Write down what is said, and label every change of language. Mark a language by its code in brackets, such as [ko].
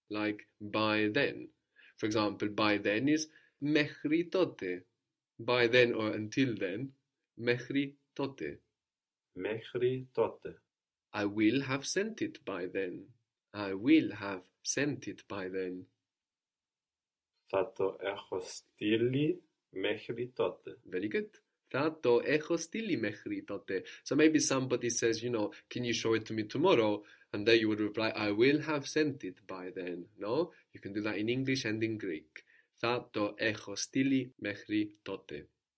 [en] Like by then. For example, by then is [el] mechri tote. [en] By then or until then, [el] mechri tote. Mechri tote. [en] I will have sent it by then. I will have sent it by then. [el] Θα το έχω στείλει μέχρι τότε. [en] Very good. [el] Θα το έχω στείλει μέχρι τότε. [en] So maybe somebody says, you know, can you show it to me tomorrow? And there you would reply, I will have sent it by then. No? You can do that in English and in Greek. [el] Θα το έχω στείλει μέχρι τότε.